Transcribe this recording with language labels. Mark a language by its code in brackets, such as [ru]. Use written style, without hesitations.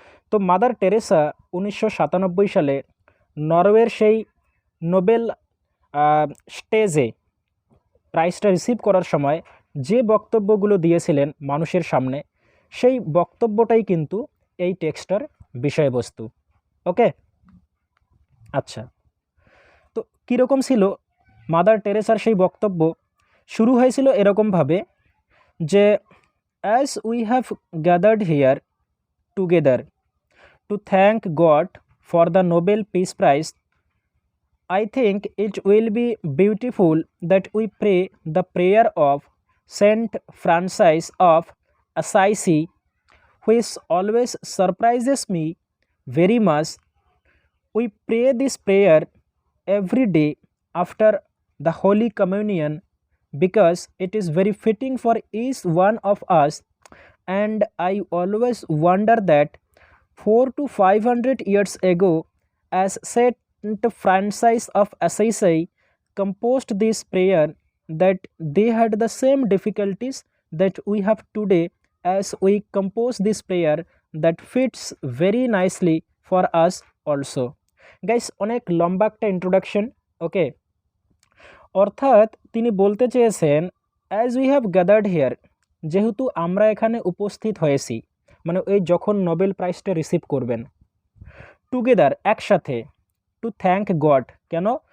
[bn] তো mother Teresa 1997 সালে নরওয়ের সেই নোবেল স্টেজে প্রাইজটা রিসিভ করার সময় যে বক্তব্যগুলো দিয়েছিলেন মানুষের সামনে, সেই বক্তব্যটাই কিন্তু এই টেক্সটার বিষয়বস্তু। ওকে, আচ্ছা, তো কীরকম ছিল মাদার টেরেসার সেই বক্তব্য? শুরু হয়েছিল এরকমভাবে যে, [en] As we have gathered here together to thank God for the Nobel Peace Prize, I think it will be beautiful that we pray the prayer of Saint Francis of Assisi, which always surprises me very much. We pray this prayer every day after the Holy Communion because it is very fitting for each one of us, and I always wonder that 400 to 500 years ago, as Saint Francis of Assisi composed this prayer, that they had the same difficulties that we have today, as we compose this prayer that fits very nicely for us also. [bn] Guys, অনেক লম্বা একটা introduction. ওকে, অর্থাৎ তিনি বলতে চেয়েছেন, [en] as we have gathered here, [bn] যেহেতু আমরা এখানে উপস্থিত হয়েছি, মানে ওই যখন নোবেল প্রাইজটা রিসিভ করবেন, টুগেদার একসাথে, [en] to thank God, [bn] কেন?